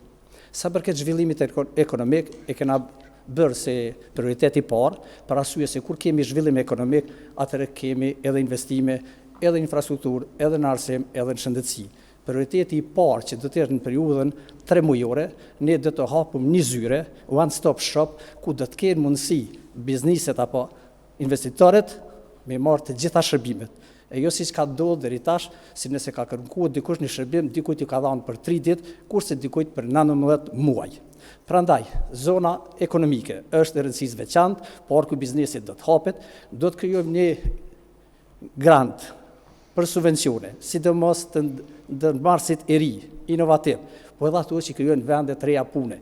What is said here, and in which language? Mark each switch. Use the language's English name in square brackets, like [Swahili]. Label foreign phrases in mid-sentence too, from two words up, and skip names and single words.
[Albanian] Sa përket zhvillimit ekonomik, e kena bërë se prioritet i parë, për arsye se kur kemi zhvillim ekonomik, atëherë kemi edhe investime, edhe infrastrukturë, edhe në arsim, edhe në shëndetësi. Prioriteti i parë që do të jetë në periudhën 3 mujore, ne do të hapim një zyre, [English] one stop shop, [Albanian] ku do të kenë mundësi bizniset apo investitorët me marrë të gjitha shërbimet. E jo si që ka ndodhur deri tash, si nëse ka kërkuar dikush një shërbim, dikujt i ka dhënë për 3 ditë, kurse dikujt për 19 muaj. Prandaj, zona ekonomike është e rëndësisë veçantë, por ku biznesi do të hapet, do të krijojmë një grant për subvencione, sidomos të ndërmarrësit e ri, inovativ, po edhe ato që krijojnë vende të reja pune.